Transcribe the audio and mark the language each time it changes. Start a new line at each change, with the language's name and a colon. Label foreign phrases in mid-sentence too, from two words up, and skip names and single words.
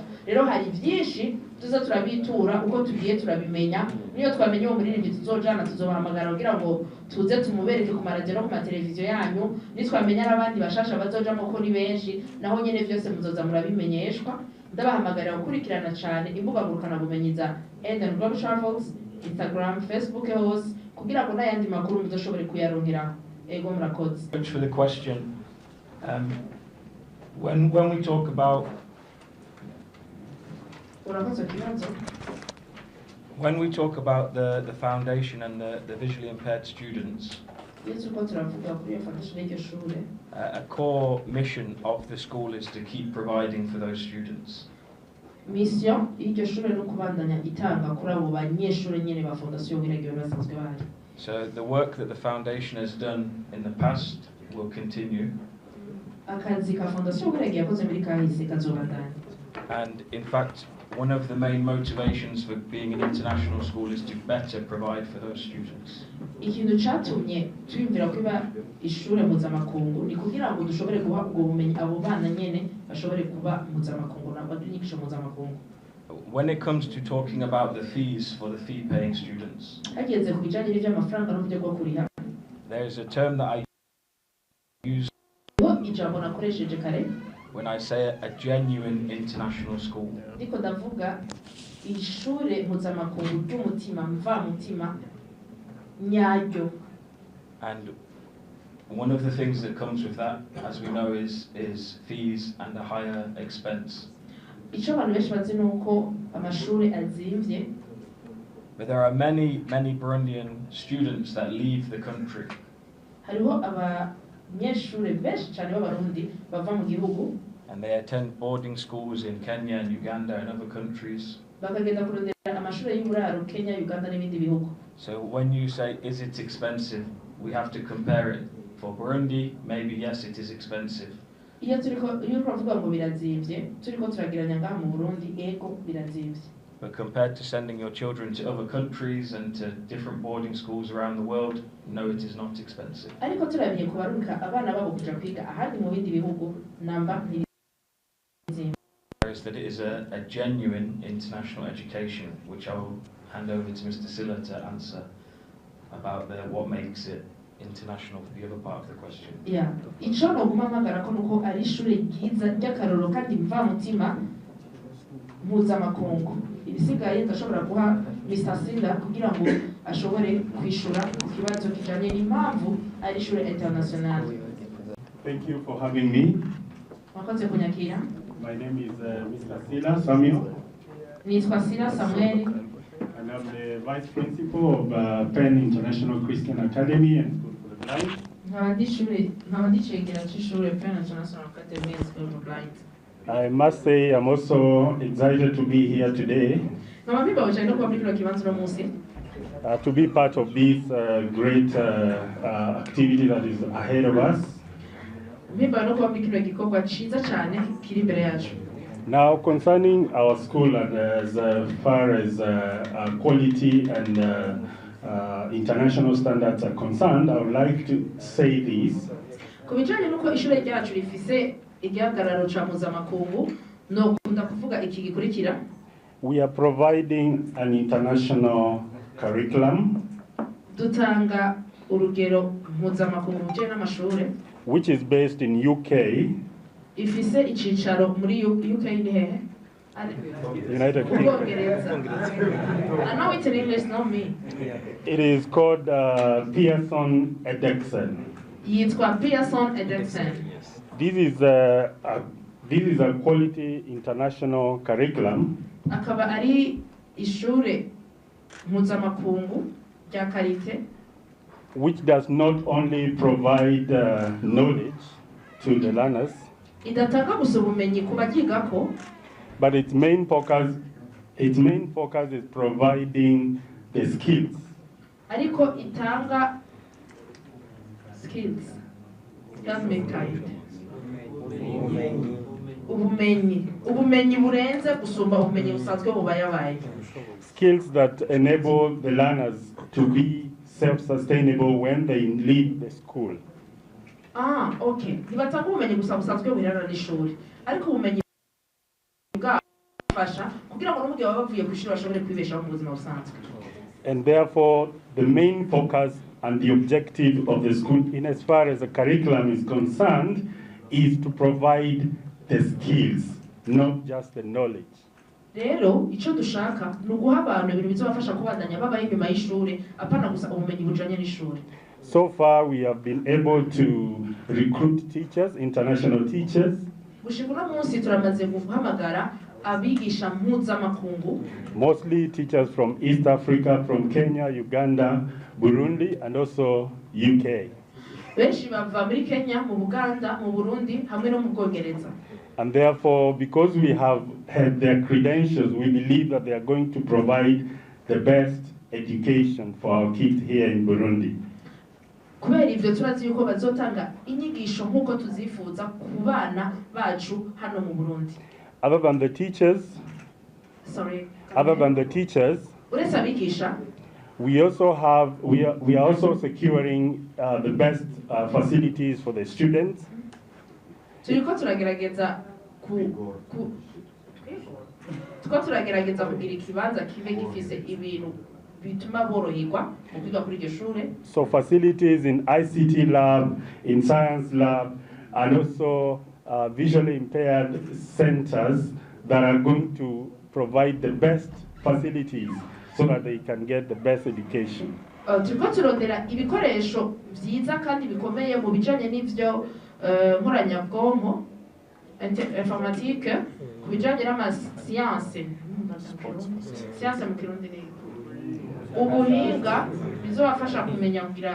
Rundi: Rero hari byinshi tuza turabitura uko tugiye turabimenya, niyo twamenye uwo muririmbyi tuzojana tuzobahamagara kugira ngo tuze tumubereke ku maradiyo no ku mateleviziyo yanyu, nitwamenya n'abandi bashasha bazojamo ko ni benshi naho nyene vyose muzoza murabimenyeshwa. Ndabahamagarira gukurikirana cyane imbuga ngurukanabumenyi za Eden Global Travels, Instagram, Facebook hose kugira ngo n'ayandi makuru muzoshobore kuyaronkera. Ego murakoze.
English: Thanks for the question. When we talk about when we talk about the foundation and the visually impaired students, a core mission of the school is to keep providing for those students.
Rundi: Mission y'iryo shure no kubandanya itanga kuri abo banyeshure nyene ba fondation w'iragiro basanzwe bari.
English: So the work that the foundation has done in the past will continue.
Rundi: Akazi ka fondation w'iragiro yakoze muri kahise kazobandanya.
English: And in fact, one of the main motivations for being an international school is to better provide for those students.
Rundi: Ikintu catumye twiyumvira kuba ishure mpuzamakungu ni kugira ngo dushobore guha ubwo bumenyi abo bana nyene bashobore kuba mpuzamakungu n'abanyigisho mpuzamakungu.
English: When it comes to talking about the fees for the fee-paying students,
Rundi: hageze ku bijanye n'ivy'amafaranga n'uburyo bwo kuriha,
English: there is a term that I use
Rundi: ijambo nakoresheje kare
English: when I say a genuine international school.
Rundi: Ndiko ndavuga ishure mpuzamakungu ry'umutima mvamutima nyaryo.
English: And one of the things that comes with that, as we know, is fees and a higher expense.
Rundi: Ico abantu benshi bazi nuko amashure azimvye.
English: But there are many Burundian students that leave the country.
Rundi: Hariho abanyeshure benshi cyane b'abarundi bava mu gihugu.
English: And they attend boarding schools in Kenya and Uganda and other countries.
Rundi: Bakagenda kurondera amashure y'uburaro Kenya, Uganda n'ibindi bihugu.
English: So when you say, is it expensive? We have to compare it. For Burundi, maybe yes, it is expensive.
Rundi: iyo turavuga ngo birazimvye turiko turagiranya ngaha mu Burundi ego birazimvye.
English: But compared to sending your children to other countries and to different boarding schools around the world, no, it is not expensive.
Rundi: Ariko turabiye kubaruka abana babo kuja kwiga ahandi mu bindi bihugu namba
English: Is that it is a genuine international education, which I will hand over to Mr. Silla to answer about what makes it international for the other part of the question. Yeah,
Rundi: ico no gumamagara ko nuko ari ishure ryiza ry'akaroro kandi mva mutima mpuzamakungu. Ibisigaye ndashobora guha Mr. Silla kugira ngo ashobore kwishura ku kibazo kijanye n'impamvu ari ishure international.
English: Thank you for having me.
Rundi: Mwakoze kunyakira.
English: My name is Mr. Silla Samuel,
Rundi: Nitwa Silla Samuel,
English: and I'm the Vice Principal of Penn International Christian Academy and School for the Blind.
Rundi: nkaba ndicegera c'ishure Penn International Academy and School for the Blind.
English: I must say I'm also excited to be here today
Rundi: Nkaba mbibawe cyane no kuba muri kino kibanza uno munsi
English: to be part of this great activity that is ahead of us.
Rundi: mbibawe no kuba muri kino gikorwa ciza cyane kiri imbere yacu.
English: Now, concerning our school and as far as quality and international standards are concerned, I would like to say this.
Rundi: Ku bijanye n'uko ishure ryacu rifise igihagararo ca mpuzamakungu nokunda kuvuga iki gikurikira.
English: We are providing an international curriculum
Rundi: Dutanga urugero mpuzamakungu mu bijanye n'amashure
English: which is based in UK,
Rundi: ifise icicaro muri UK ni hehe?
English: United Kingdom.
Rundi: Ubwongereza.
English: I know it in English, not me. It is called Pearson Edexcel.
Rundi: Yitwa Pearson Edexcel.
English: This is a quality international curriculum
Rundi: Akaba ari ishure mpuzamakungu rya karite
English: which does not only provide knowledge to the learners,
Rundi: idatanga gusa ubumenyi ku bagigako,
English: but its main focus is providing the skills
Rundi: ariko itanga skills.
English: Just make kind.
Rundi: Ubumenyi burenze gusumba ubumenyi busanzwe bubayabaye.
English: skills that enable the learners to be self-sustainable when they leave the school. Okay.
Rundi: Ntibatanga ubumenyi gusa busanzwe buherana n'ishuri, ariko ubumenyi bwafasha kugira ngo n'umugihe baba bavuye ku ishuri bashobore kwibeshaho mu buzima busanzwe.
English: And therefore, the main focus and the objective of the school, in as far as the curriculum is concerned, is to provide the skills, not just the knowledge.
Rundi: Rero ico dushaka ni uguha abantu ibintu bizobafasha kubandanya babaho inyuma y'ishuri apana gusa ubumenyi bujanye n'ishuri.
English: So far, we have been able to recruit teachers, international teachers,
Rundi: Gushika uno munsi turamaze guhamagara abigisha mpuzamakungu,
English: mostly teachers from East Africa, from Kenya, Uganda, Burundi, and also UK.
Rundi: benshi bava muri Kenya, mu Buganda, mu Burundi hamwe no mu Bwongereza.
English: And therefore, because we have had their credentials, we believe that they are going to provide the best education for our kids here in Burundi.
Rundi: Kubera ivyo turazi yuko bazotanga inyigisho nk'uko tuzifuza ku bana bacu hano mu Burundi.
English: Other than the teachers,
Rundi: uretse abigisha,
English: we are also securing the best facilities for the students.
Rundi: turiko turagerageza kugira ikibanza kibe gifise ibintu bituma boroherwa mu kwiga kuri iryo shure.
English: So facilities in ICT lab, in science lab, and also visually impaired centers that are going to provide the best facilities so that they can get the best education.
Rundi: Turiko turondera ibikoresho vyiza kandi bikomeye mu bijanye n'ivyo nkoranyabwonko informatique, ku bijanye n'amasiyanse mu Kirundi ni ubuhinga bizobafasha kumenya kugira ibikomeye.